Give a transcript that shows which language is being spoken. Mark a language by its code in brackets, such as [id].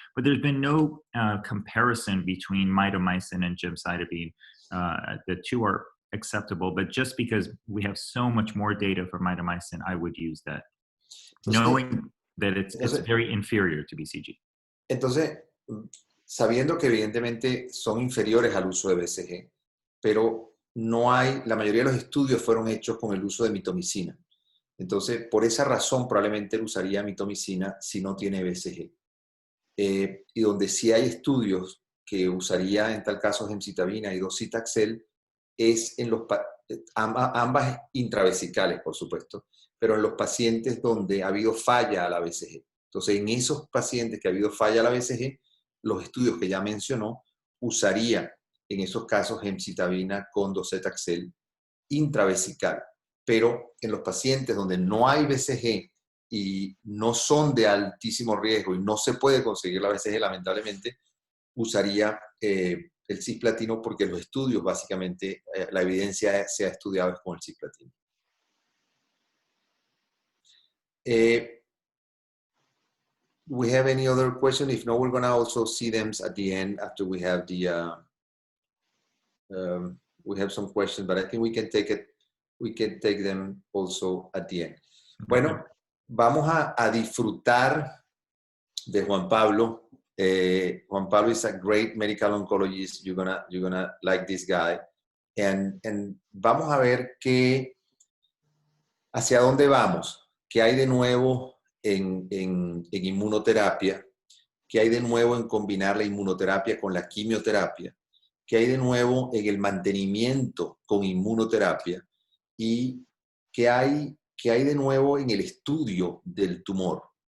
[en] But there's been no comparison between mitomycin and gemcitabine. The two are acceptable, but just because we have so much more data for mitomycin, I would use that, knowing that it's very inferior to BCG. [es] Entonces, sabiendo que evidentemente son inferiores al uso de BCG, pero la mayoría de los estudios fueron hechos con el uso de mitomicina. Entonces, por esa razón, probablemente él usaría mitomicina si no tiene BCG. Y donde sí hay estudios que usaría en tal caso gemcitabina y docetaxel es en ambas intravesicales, por supuesto, pero en los pacientes donde ha habido falla a la BCG. Entonces, en esos pacientes que ha habido falla a la BCG, los estudios que ya mencionó usaría en esos casos gemcitabina con docetaxel intravesical. Pero en los pacientes donde no hay BCG y no son de altísimo riesgo y no se puede conseguir la BCG, lamentablemente, usaría el cisplatino porque los estudios, básicamente, la evidencia se ha estudiado con el cisplatino. [en] We have any other question? If no, we're going to also see them at the end after we have the we have some questions, but I think we can take them also at the end. [es] Bueno, vamos a disfrutar de Juan Pablo. [en] Juan Pablo is a great medical oncologist. You're gonna like this guy. [es] And vamos a ver hacia dónde vamos, qué hay de nuevo en inmunoterapia, qué hay de nuevo en combinar la inmunoterapia con la quimioterapia, qué hay de nuevo en el mantenimiento con inmunoterapia y qué hay de nuevo en el estudio del tumor.